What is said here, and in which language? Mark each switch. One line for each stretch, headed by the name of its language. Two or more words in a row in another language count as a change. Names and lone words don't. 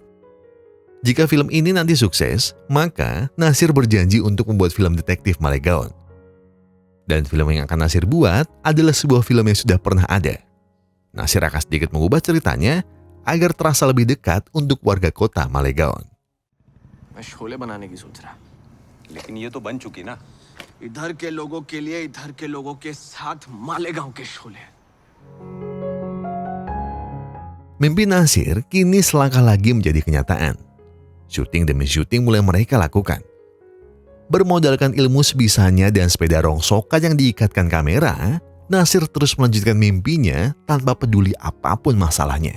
Indonesian: Jika film ini nanti sukses, maka Nasir berjanji untuk membuat film Detektif Malegaon. Dan film yang akan Nasir buat adalah sebuah film yang sudah pernah ada. Nasir akan sedikit mengubah ceritanya agar terasa lebih dekat untuk warga kota Malegaon.
Hindi: मैं शोले बनाने की सोच रहा. लेकिन ये तो बन चुकी ना. इधर के लोगों के लिए इधर के लोगों के साथ मालेगांव के शोले.
Indonesian: Mimpi Nasir kini selangkah lagi menjadi kenyataan. Syuting demi syuting mulai mereka lakukan. Bermodalkan ilmu sebisanya dan sepeda rongsokan yang diikatkan kamera, Nasir terus melanjutkan mimpinya tanpa peduli apapun masalahnya.